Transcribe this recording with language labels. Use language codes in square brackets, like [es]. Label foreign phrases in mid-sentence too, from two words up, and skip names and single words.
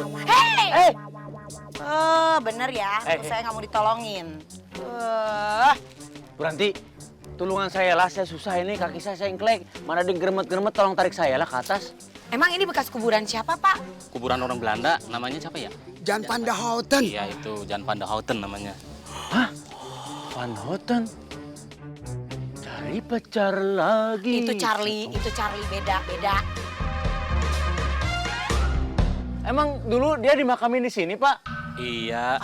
[id] Hei! Bener ya, terus saya nggak mau ditolongin. Berhenti. Tulungan saya lah, saya susah ini, kaki saya ingklek. Mana ada yang geremet-geremet, tolong tarik saya lah ke atas. Emang ini bekas kuburan siapa, Pak? Kuburan orang Belanda, namanya siapa ya? Jan van de Houten. Iya itu, Jan van de Houten namanya. Hah? Van Houten? Cari pacar lagi. Itu Charlie beda. Emang dulu dia dimakamin di sini, Pak? Iya,